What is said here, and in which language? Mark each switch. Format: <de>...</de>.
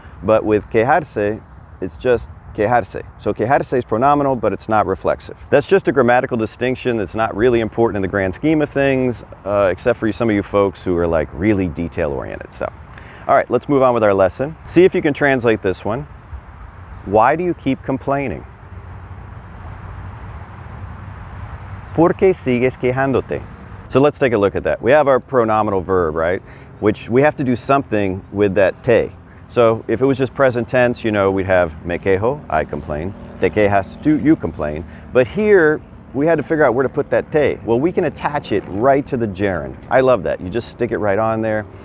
<en>But with quejarse, it's just quejarse. So quejarse is pronominal, but it's not reflexive. That's just a grammatical distinction that's not really important in the grand scheme of things, except for some of you folks who are like really detail-oriented. So, all right, let's move on with our lesson. See if you can translate this one. Why do you keep complaining?</en> <es>¿Por qué sigues quejándote?</es> <en>So let's take a look at that. We have our pronominal verb, right? Which we have to do something with that te. So if it was just present tense, you know, we'd have</en> <es>me quejo,</es> <en>I complain.</en> <es>Te quejas,</es> <en>you complain. But here, we had to figure out where to put that te. Well, we can attach it right to the gerund. I love that. You just stick it right on there.</en>